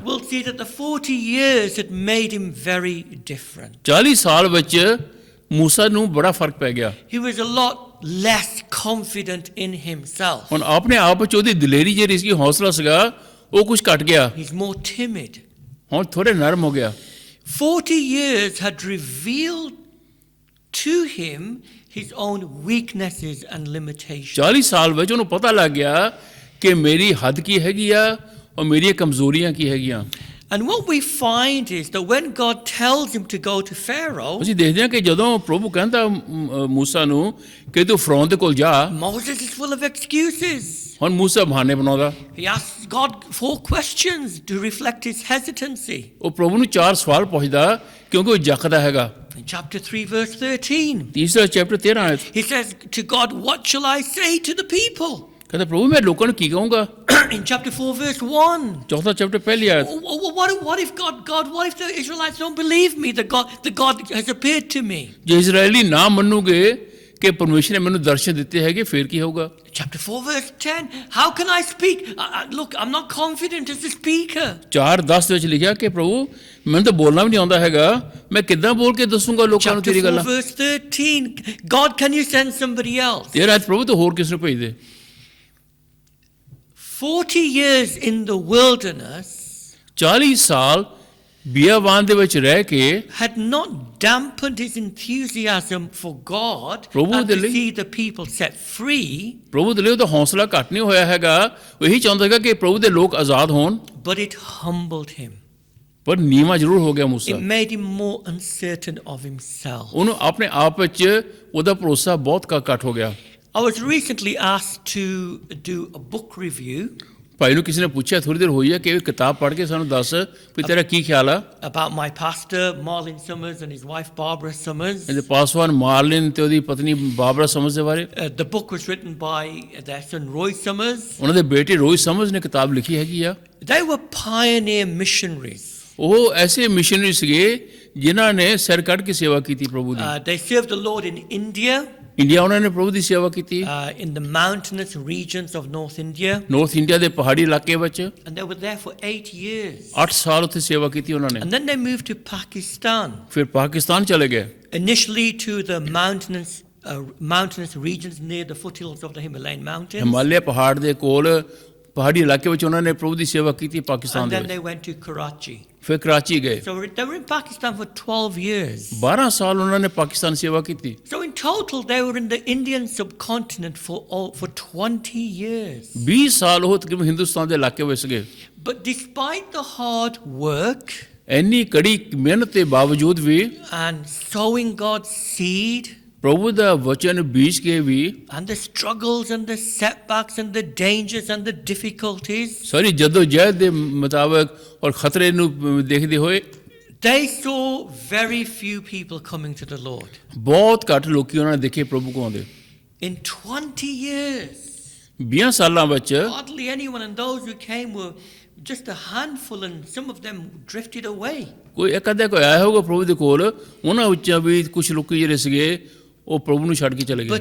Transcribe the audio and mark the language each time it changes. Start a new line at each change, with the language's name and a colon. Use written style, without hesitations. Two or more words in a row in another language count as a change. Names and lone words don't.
English: We'll see that the 40 years had made him very different.
Punjabi: 40 ਸਾਲ ਵਿੱਚ ਮੂਸਾ ਨੂੰ ਬੜਾ ਫਰਕ ਪੈ ਗਿਆ।
English: He was a lot less confident in himself.
Punjabi: ਹੁਣ ਆਪਣੇ ਆਪ 'ਚ ਉਹਦੀ ਦਲੇਰੀ ਜਿਹੜੀ ਸੀ, ਹੌਸਲਾ ਸੀਗਾ, ਉਹ ਕੁਝ ਘਟ ਗਿਆ।
English: He's more timid.
Punjabi: ਹੁਣ ਥੋੜੇ ਨਰਮ ਹੋ ਗਿਆ।
English: 40 years had revealed to him his own weaknesses and limitations.
Punjabi: 40 ਸਾਲ ਵਿੱਚ ਉਹਨੂੰ ਪਤਾ ਲੱਗ ਗਿਆ ਕਿ ਮੇਰੀ ਹੱਦ ਕੀ ਹੈਗੀ ਆ ਔਰ ਮੇਰੀਆਂ ਕਮਜ਼ੋਰੀਆਂ ਕੀ ਹੈਗੀਆਂ।
English: And what we find is that when God tells him to go to Pharaoh,
Punjabi: ਅਸੀਂ ਦੇਖਦੇ ਹਾਂ ਕਿ ਜਦੋਂ ਪ੍ਰਭੂ ਕਹਿੰਦਾ ਮੂਸਾ ਨੂੰ ਕਿ ਤੂੰ ਫਰੌਨ ਦੇ ਕੋਲ ਜਾ,
English: Moses is full of excuses.
Punjabi: ਹੁਣ ਮੂਸਾ ਬਹਾਨੇ ਬਣਾਉਂਦਾ।
English: He asks God 4 questions to reflect his hesitancy.
Punjabi: ਉਹ ਪ੍ਰਭੂ ਨੂੰ 4 ਸਵਾਲ ਪੁੱਛਦਾ ਕਿਉਂਕਿ ਉਹ ਜੱਕਦਾ ਹੈਗਾ।
English: In chapter 3, verse 13,
Punjabi: ਤੀਸਰਾ ਚੈਪਟਰ 13 ਆਇਤ
English: he says to God, what shall I say to the people?
Punjabi: ਕਹਿੰਦਾ ਪ੍ਰਭੂ ਮੈਂ ਲੋਕਾਂ ਨੂੰ ਕੀ ਕਹੂੰਗਾ।
English: In chapter 4, verse 1,
Punjabi: ਚੌਥਾ ਚੈਪਟਰ ਪਹਿਲੀ ਆਇਤ
English: what if what if the Israelites don't believe me, the God has appeared to me?
Punjabi: ਜੇ ਇਜ਼ਰਾਈਲੀ ਨਾ ਮੰਨੂਗੇ ਕਿ ਪਰਮੇਸ਼ਰ ਨੇ ਮੈਨੂੰ ਦਰਸ਼ਨ ਦਿੱਤੇ ਹੈਗੇ ਫਿਰ ਕੀ ਹੋਊਗਾ।
English: Chapter 4, verse 10, how can I speak? Look, I'm not confident as a speaker.
Punjabi: 4:10 ਵਿੱਚ ਲਿਖਿਆ ਕਿ ਪ੍ਰਭੂ ਮੈਨੂੰ ਤਾਂ ਬੋਲਣਾ ਵੀ ਨਹੀਂ ਆਉਂਦਾ ਹੈਗਾ, ਮੈਂ ਕਿੱਦਾਂ ਬੋਲ ਕੇ ਦੱਸੂਗਾ ਲੋਕਾਂ ਨੂੰ
English: Chapter
Punjabi: ਤੇਰੀ
English: 4,
Punjabi: ਗੱਲਾਂ।
English: verse 13, God, can you send somebody else?
Punjabi: 13 ਆਇਤ ਪ੍ਰਭੂ ਤਾਂ ਹੋਰ ਕਿਸ ਨੂੰ ਭੇਜ ਦੇ।
English: 40 years in the wilderness
Punjabi: 40 ਸਾਲ ਬਿਆਵਾਨ ਦੇ ਵਿੱਚ ਰਹਿ ਕੇ
English: had not dampened his enthusiasm for God
Punjabi: ਪ੍ਰਭੂ
English: and
Punjabi: ਦੇ
English: to
Punjabi: ਲਈ-
English: see the people set free,
Punjabi: ਪ੍ਰਭੂ ਦੇ ਲਈ ਉਹਦਾ ਹੌਸਲਾ ਘੱਟ ਨਹੀਂ ਹੋਇਆ ਹੈਗਾ, ਉਹ ਇਹੀ ਚਾਹੁੰਦਾ ਹੈਗਾ ਕਿ ਪ੍ਰਭੂ ਦੇ ਲੋਕ ਆਜ਼ਾਦ ਹੋਣ,
English: but it humbled him.
Punjabi: ਪਰ ਨੀਵਾਂ ਜ਼ਰੂਰ ਹੋ ਗਿਆ ਮੂਸਾ।
English: It made him more uncertain of himself.
Punjabi: ਉਹਨੂੰ ਆਪਣੇ ਆਪ ਵਿੱਚ ਉਹਦਾ ਭਰੋਸਾ ਬਹੁਤ ਘੱਟ ਹੋ ਗਿਆ।
English: I was recently asked to do a book review
Punjabi: ਭਾਈ ਨੂੰ ਕਿਸੇ ਨੇ ਪੁੱਛਿਆ ਥੋੜੀ ਦੇਰ ਹੋਈ ਹੈ ਕਿ ਇਹ ਕਿਤਾਬ ਪੜ੍ਹ ਕੇ ਸਾਨੂੰ ਦੱਸ ਵੀ ਤੇਰਾ ਕੀ ਖਿਆਲ ਆ।
English: about my pastor, Marlin Summers, and his wife, Barbara Summers.
Punjabi: ਇਹਦੇ ਪਾਸਵਾਨ ਮਾਰਲਿਨ ਤੇ ਉਹਦੀ ਪਤਨੀ ਬਾਬਰਾ ਸਮਝ ਦੇ ਬਾਰੇ।
English: The book was written by their son, Roy Summers.
Punjabi: ਉਹਨਾਂ ਦੇ ਬੇਟੇ ਰੋਹਿਤ ਸਮਝ ਨੇ ਕਿਤਾਬ ਲਿਖੀ ਹੈਗੀ ਆ।
English: They were pioneer missionaries.
Punjabi: ਉਹ ਐਸੇ ਮਿਸ਼ਨਰੀ ਸੀਗੇ ਜਿਨ੍ਹਾਂ ਨੇ ਸਿਰ ਕੱਢ ਕੇ ਸੇਵਾ ਕੀਤੀ ਪ੍ਰਭੂ ਦੀ।
English: They served the Lord in India,
Punjabi: ਇੰਡੀਆ ਉਹਨਾਂ ਨੇ ਪ੍ਰਭੂ ਦੀ ਸੇਵਾ ਕੀਤੀ,
English: in the mountainous regions of North India,
Punjabi: ਨਾਰਥ ਇੰਡੀਆ ਦੇ ਪਹਾੜੀ ਇਲਾਕੇ ਵਿੱਚ
English: and they were there for 8 years.
Punjabi: 8 ਸਾਲ ਉੱਥੇ ਸੇਵਾ ਕੀਤੀ ਉਹਨਾਂ ਨੇ।
English: And then they moved to Pakistan,
Punjabi: ਫਿਰ ਪਾਕਿਸਤਾਨ ਚਲੇ ਗਏ,
English: initially to the mountainous regions near the foothills of the Himalayan mountains,
Punjabi: ਹਿਮਾਲਿਆ ਪਹਾੜ ਦੇ ਕੋਲ ਪਹਾੜੀ ਇਲਾਕੇ ਵਿੱਚ ਉਹਨਾਂ ਨੇ ਪ੍ਰਭੂ ਦੀ ਸੇਵਾ ਕੀਤੀ ਪਾਕਿਸਤਾਨ
English: and
Punjabi: ਦੇ
English: then
Punjabi: ਵਿੱਚ।
English: they went to Karachi.
Punjabi: ਫਿਰ ਕਰਾਚੀ ਗਏ,
English: So they were in Pakistan for 12 years.
Punjabi: 12 ਸਾਲ ਉਹਨਾਂ ਨੇ ਪਾਕਿਸਤਾਨ ਸੇਵਾ ਕੀਤੀ।
English: So in total, they were in the Indian subcontinent for 20 years.
Punjabi: 20 ਸਾਲ ਉਹ ਤਕਰੀਬਨ ਹਿੰਦੁਸਤਾਨ ਦੇ ਇਲਾਕੇ ਵਿੱਚ ਗਏ।
English: But despite the hard work
Punjabi: ਇੰਨੀ ਕੜੀ ਮਿਹਨਤ ਦੇ ਬਾਵਜੂਦ ਵੀ
English: and sowing God's seed
Punjabi: ਪ੍ਰਭੂ ਦਾ ਵਚਨ ਬੀਜ ਕੇ ਵੀ
English: and the struggles and the setbacks and the dangers and the difficulties,
Punjabi: ਸਾਰੀ ਜਦੋਜਹਿਦ ਦੇ ਮੁਤਾਬਕ ਔਰ ਖਤਰੇ ਨੂੰ ਦੇਖਦੇ ਹੋਏ
English: they saw very few people coming to the Lord.
Punjabi: ਬਹੁਤ ਘੱਟ ਲੋਕੀ ਉਹਨਾਂ ਨੇ ਦੇਖੇ ਪ੍ਰਭੂ ਕੋਲ ਆਉਂਦੇ।
English: In 20 years,
Punjabi: 20 ਸਾਲਾਂ ਵਿੱਚ
English: hardly anyone, and those who came were just a handful, and some of them drifted away.
Punjabi: ਕੋਈ ਇੱਕ ਅੱਧਾ ਕੋਈ ਆਇਆ ਹੋਊਗਾ ਪ੍ਰਭੂ ਦੇ ਕੋਲ, ਉਹਨਾਂ ਵਿੱਚੋਂ ਵੀ ਕੁਝ ਲੋਕੀ ਜਿਹੜੇ ਸੀਗੇ ਉਹ ਪ੍ਰਭੂ ਨੂੰ ਛੱਡ ਕੇ ਚਲੇ ਗਏ।